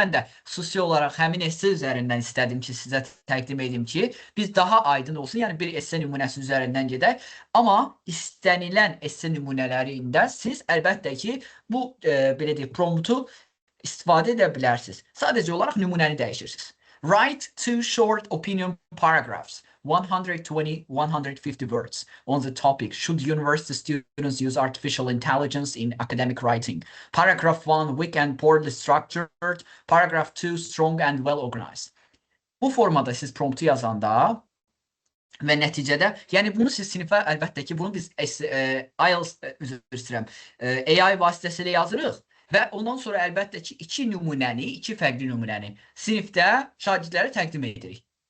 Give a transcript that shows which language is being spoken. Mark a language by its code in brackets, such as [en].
[az] Mən də xüsusi olaraq həmin esse üzərindən istədim ki, sizə təqdim edim ki, biz daha aydın olsun. Yəni bir esse nümunəsi üzərindən gedək. Amma istənilən esse nümunələrində siz əlbəttə ki, bu belə deyək, promptu istifadə edə bilərsiniz. Sadəcə olaraq nümunəni dəyişirsiniz. [en] Write 2 short opinion paragraphs. 120-150 words on the topic, should university students use artificial intelligence in academic writing? Paragraph 1, weak and poorly structured. Paragraph 2, strong and well organized. [az] Bu formada siz promptu yazanda və nəticədə, yəni bunu siz sinifə əlbəttə ki, bunu biz IELTS, üzr istəyirəm, AI vasitəsilə yazırıq və ondan sonra əlbəttə ki, iki fərqli nümunəni sinifdə şagirdlərə təqdim edirik.